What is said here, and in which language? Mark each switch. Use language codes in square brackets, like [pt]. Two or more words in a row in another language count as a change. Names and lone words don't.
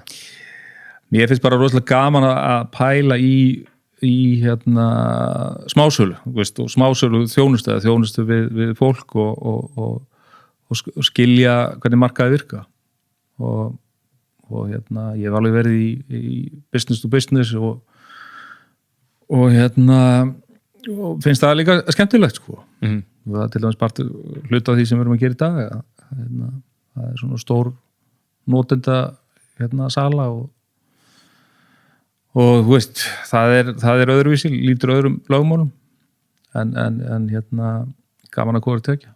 [is] Mér finnst bara rosalega gaman að pæla í hérna smásölu, veist, og smásölu þjónustu við fólk og skilja hvernig markaði virka og hérna ég hef alveg verið í [en] business to business [is] og hérna og finnst það líka skemmtilegt sko. Það er til dæmis bara hluta af því sem við erum að gera í dag hérna, það er svona stór notenda hérna sala og þú veist, það er öðruvísi, lítur öðrum lögmálum en hérna gaman að hvort tekja.